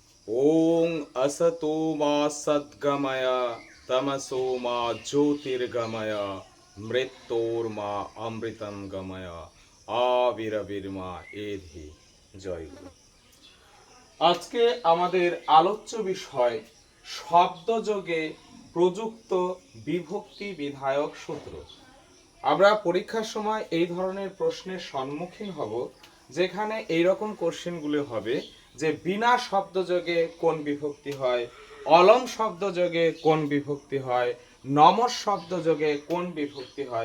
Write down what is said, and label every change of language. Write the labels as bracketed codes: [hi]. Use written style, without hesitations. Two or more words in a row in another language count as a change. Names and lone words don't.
[sa] ওং असतो मा सद्गमय तमसो मा ज्योतिर्गमय মৃত্যুর্মা অমৃতম গময় আবিরবির্মা এধি। [bn] জয়গুরু। আজকে আমাদের আলোচ্য বিষয় শব্দযোগে প্রযুক্ত বিভক্তি বিধায়ক সূত্র। আমরা পরীক্ষার সময় এই ধরনের প্রশ্নের সম্মুখীন হব, যেখানে এইরকম কোশ্চেনগুলি হবে যে বিনা শব্দযোগে কোন বিভক্তি হয়, অলম শব্দযোগে কোন বিভক্তি হয়, নমস শব্দযোগে কোন বিভক্তি হয়।